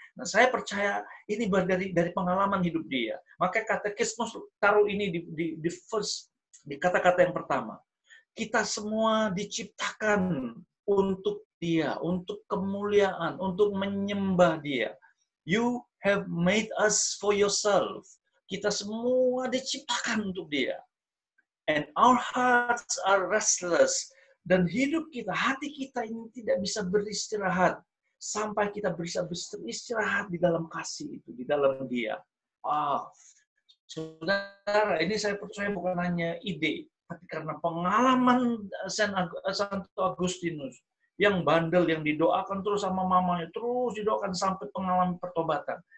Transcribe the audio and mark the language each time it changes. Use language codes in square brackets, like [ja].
[id] Nah, saya percaya ini dari pengalaman hidup dia. Maka katekismus taruh ini di first, di kata-kata yang pertama. Kita semua diciptakan untuk Dia, untuk kemuliaan, untuk menyembah Dia. [en] You have made us for yourself. [id] Kita semua diciptakan untuk Dia. [en] And our hearts are restless. [id] Dan hidup kita, hati kita ini tidak bisa beristirahat sampai kita bisa beristirahat di dalam kasih itu, di dalam Dia. Wow. Saudara, ini saya percaya bukan hanya ide, tapi karena pengalaman Santo Agustinus yang bandel, yang didoakan terus sama mamanya, terus didoakan sampai pengalaman pertobatan.